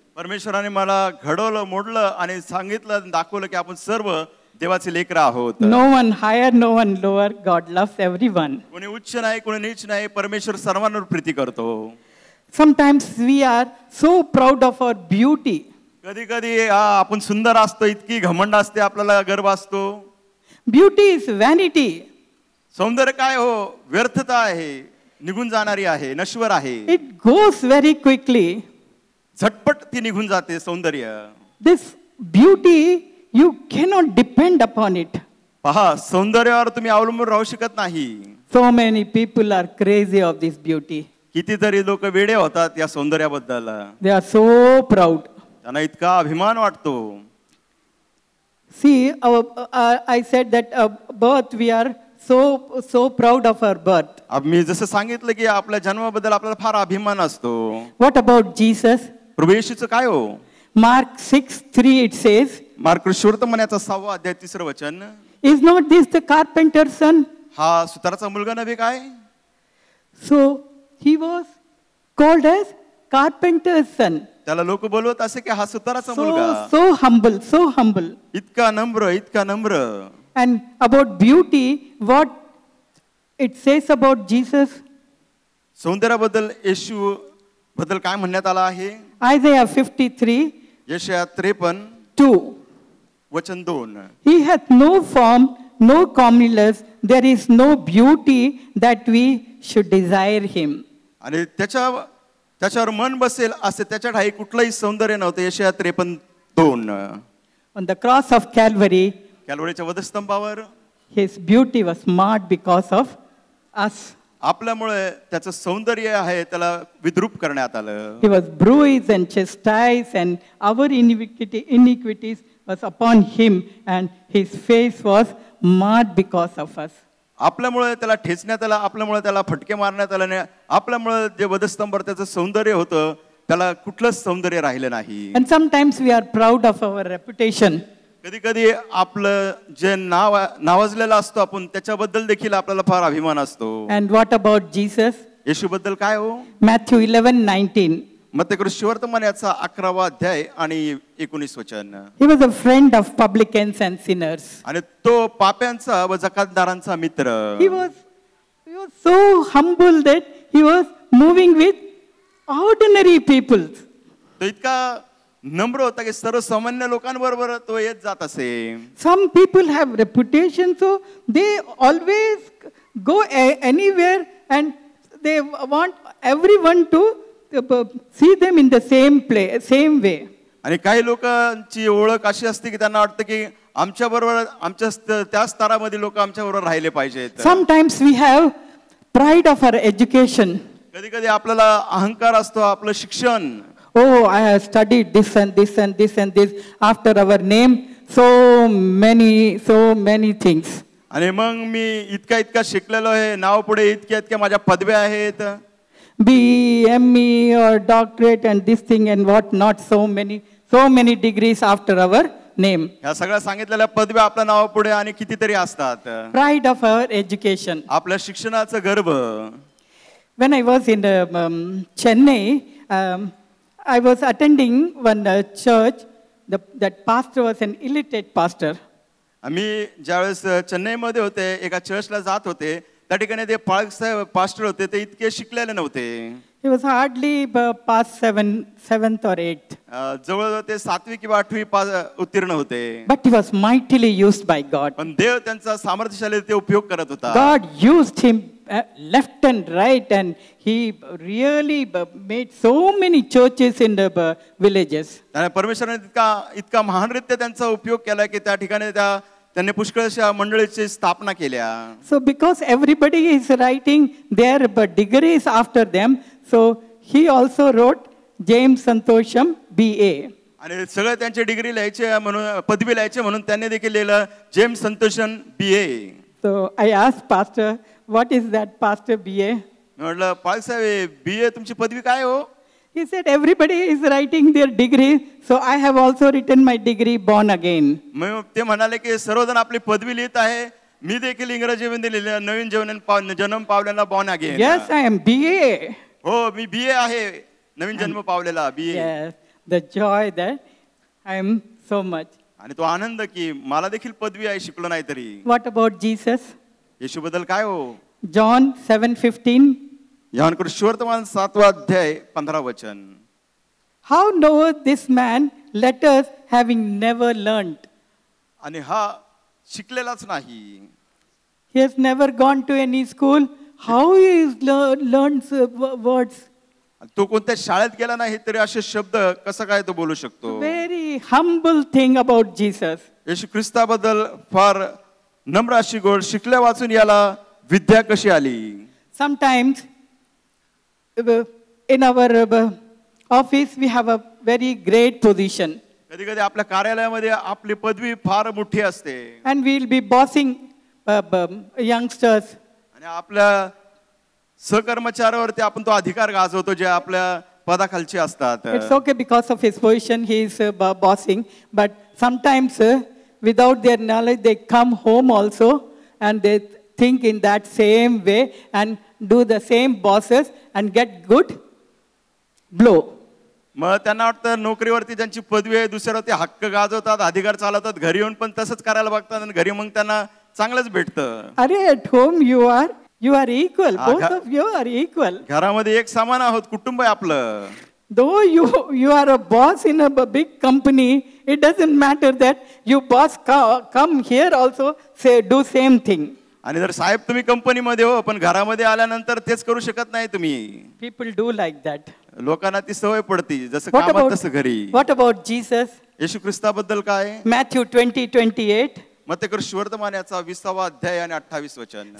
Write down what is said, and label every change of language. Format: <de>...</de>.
<mr>परमेश्वराने मला घडवलं, मोडलं आणि सांगितलं, दाखवलं की आपण सर्व देवाचे लेकरं आहोत.</mr> <en>No one higher, no one lower. God loves everyone.</en> <mr>कोणी उच्च नाही, कोणी नीच नाही. परमेश्वर सर्वांवर प्रीती करतो.</mr> <en>Sometimes we are so proud of our beauty.</en> <mr>कधी कधी आपण सुंदर असतो, इतकी घमंड असते, आपल्याला गर्व असतो.</mr> <en>Beauty is vanity.</en> <mr>सौंदर्य काय हो? व्यर्थता आहे, निघून जाणारी आहे, नश्वर आहे.</mr> <en>It goes very quickly.</en> <mr>झटपट ती निघून जाते सौंदर्य.</mr> <en>This beauty, you cannot depend upon it.</en> <mr>पहा, सौंदर्यावर तुम्ही अवलंबून राहू शकत नाही.</mr> <en>So many people are crazy of this beauty.</en> <mr>कितीतरी लोक वेडे होतात या सौंदर्याबद्दल.</mr> <en>They are so proud.</en> <mr>त्यांना इतका अभिमान वाटतो.</mr> <en>See, I said that birth, we are so proud of our birth.</en> <mr>मी जसं सांगितलं की आपल्या जन्माबद्दल आपल्याला फार अभिमान असतो.</mr> <en>What about Jesus?</en> <mr>प्रभू येशूचं काय हो?</mr> <en>Mark 6:3 it says,</en> <mr>मार्क सुवर्तमानाचा 6वा अध्याय 3 वचन.</mr> <en>Is not this the carpenter's son?</en> <mr>हा सुताराचा मुलगा नव्हे काय?</mr> <en>So he was called as carpenter's son.</en> <mr>त्याला लोक बोलवत असे की हा सुताराचा मुलगा.</mr> <en>So humble.</en> <mr>इतका नम्र.</mr> <en>And about beauty, what it says about Jesus?</en> <mr>सौंदर्याबद्दल येशू बद्दल काय म्हणण्यात आला आहे?</mr> <en>Isaiah 53,</en> <mr>यशाया 53:2 वचन 2.</mr> <en>He hath no form, no comeliness, there is no beauty that we should desire him.</en> <mr>आणि त्याच्यावर मन बसेल असे त्याच्या ठाई कुठलंही सौंदर्य नव्हतं. यशाया 53:2.</mr> <en>On the cross of Calvary,</en> <mr>कॅल्वरीच्या वधस्तंभावर</mr> <en>his beauty was marred because of us.</en> <mr>आपल्यामुळे त्याचं सौंदर्य आहे त्याला विद्रूप करण्यात आलं.</mr> <en>He was bruised and chastised, and our iniquities was upon him, and his face was marred because of us.</en> <mr>आपल्यामुळे त्याला ठेचण्यात आला, आपल्यामुळे त्याला फटके मारण्यात आले नाही, आपल्यामुळे जे वधस्तंभावर त्याचं सौंदर्य होतं त्याला कुठलंच सौंदर्य राहिलं नाही.</mr> <en>And sometimes we are proud of our reputation.</en> <mr>कधी कधी आपलं जे नावाजलेलं असतो आपण त्याच्याबद्दल देखील आपल्याला फार अभिमान असतो.</mr> <en>And what about Jesus?</en> <mr>येशूबद्दल काय हो?</mr> <en>Matthew 11:19.</en> <mr>मत्तेकृत सुवर्तमान याचा 11वा अध्याय आणि 19 वचन.</mr> <en>He was a friend of publicans and sinners.</en> <mr>आणि तो पाप्यांचा व जकातदारांचा मित्र.</mr> <en>He was so humble that he was moving with ordinary people.</en> <mr>तो इतका नम्र होता की सर्वसामान्य लोकांबरोबर तो येत जात असे.</mr> <en>Some people have reputation, so they always go anywhere and they want everyone to see them in the same same way.</en> <mr>आणि काही लोकांची ओळख अशी असते की त्यांना वाटतं की आमच्या बरोबर आमच्या त्या स्तरामध्ये लोक आमच्या बरोबर राहिले पाहिजेत.</mr> <en>Sometimes we have pride of our education.</en> <mr>कधी कधी आपल्याला अहंकार असतो आपलं शिक्षण.</mr> <en>Oh, I have studied this and this and this and this after our name, so many things.</en> <mr>आणि मग मी इतका शिकलेलो आहे, नाव पुढे इतक्या माझ्या पदव्या आहेत.</mr> <en>BE, ME or doctorate and this thing and what not, so many degrees after our name.</en> <mr>ह्या सगळ्या सांगितलेल्या पदव्या आपल्या नावा पुढे आणि कितीतरी असतात.</mr> <en>Pride of our education.</en> <mr>आपल्या शिक्षणाचं गर्व.</mr> <en>When I was in Chennai, I was attending one church. That pastor was an illiterate pastor.</en> <mr>आम्ही ज्यावेळेस चेन्नईमध्ये होते एका चर्चला जात होते त्या ठिकाणी ते पास्टर होते ते इतके शिकलेले नव्हते.</mr> <en>He was hardly past seventh or eighth.</en> <mr>जवळ ते 7वी किंवा 8वी उत्तीर्ण होते.</mr> <en>But he was mightily used by God.</en> <mr>पण देव त्यांचा सामर्थ्यशाली ते उपयोग करत होता.</mr> <en>God used him left and right, and he really made so many churches in the villages.</en> <mr>आणि परमेश्वराने इतका महानरित्या त्यांचा उपयोग केला की त्या ठिकाणी त्यांनी पुष्कळशा मंडळीची स्थापना केल्या.</mr> <en>So because everybody is writing their degrees after them, so he also wrote James Santosham BA.</en> <mr>आणि सगळे त्यांचे डिग्री लिहायचे म्हणून पदवी लिहायचे म्हणून त्यांनी देखील लिहिलं James संतोषन BA.</mr> <en>So I asked pastor, what is that pastor BA?</en> <mr>म्हटलं पाळसाहेब BA तुमची पदवी काय हो?</mr> <en>He said everybody is writing their degree, so I have also written my degree born again.</en> <mr>मग ते म्हणाले की सर्वजण आपली पदवी लिहित आहे, मी देखील इंग्रजीमध्ये लिहिलं नवीन जन्म पावलेला</mr> <en>born again. Yes, I am BA.</en> <mr>हो मी BA आहे, नवीन जन्म पावलेला BA.</mr> <en>Yes, the joy that I am so much.</en> <mr>आणि तो आनंद की मला देखील पदवी आहे शिकलो नाही तरी.</mr> <en>What about Jesus?</en> <mr>येशूबद्दल काय हो?</mr> <en>John 7:15.</en> <mr>యోహాను సువార్తమాన 7వ అధ్యాయ 15వ వచन.</mr> <en>How knoweth this man letters having never learned?</en> <mr>आणि हा शिकलेलाच नाही.</mr> <en>He has never gone to any school. How he learns words?</en> <mr>तो कोणत्या शाळेत गेला नाही तरी असे शब्द कसं काय तो बोलू शकतो.</mr> <en>Very humble thing about Jesus.</en> <mr>येशू ख्रिस्ताबद्दल फार नम्र अशी गोड शिकल्या वाचून याला विद्या कशी आली.</mr> <en>Sometimes in our office we have a very great position.</en> <mr>कधी कधी आपल्या कार्यालयामध्ये आपली पदवी फार मोठी असते.</mr> <en>And we will be bossing youngsters.</en> <mr>आणि आपल्या सहकर्मचाऱ्यावरती आपण तो अधिकार गाजवतो जे आपल्या पदाखालचे असतात.</mr> <en>It's okay because of his position he is bossing, but sometimes without their knowledge they come home also and they think in that same way and do the same bosses and get good blow.</en> <mr>मग त्यांना वाटतं नोकरीवरती ज्यांची पदवी आहे दुसऱ्यावरती हक्क गाजवतात, अधिकार चालवतात, घरी येऊन पण तसंच करायला बघतात आणि घरी मग त्यांना चांगलंच भेटतं.</mr> <en>अरे at home you are equal. Both of you are equal.</en> <mr>घरामध्ये एक समान आहोत, कुटुंब आहे आपलं.</mr> <en>Though you are a boss in a big company, it doesn't matter that you boss come here also say do same thing.</en> <mr>आणि जर साहेब तुम्ही कंपनीमध्ये हो पण घरामध्ये आल्यानंतर तेच करू शकत नाही तुम्ही.</mr> <en>People do like that.</en> <mr>लोकांना ती सवय पडती जसं कामात तसं घरी.</mr> <en>What about Jesus?</en> <mr>येशू ख्रिस्ताबद्दल काय?</mr> <en>Matthew 20:28.</en> <mr>मत्तेकृत सुवर्तमान याचा 20वा अध्याय आणि 28 वचन.</mr>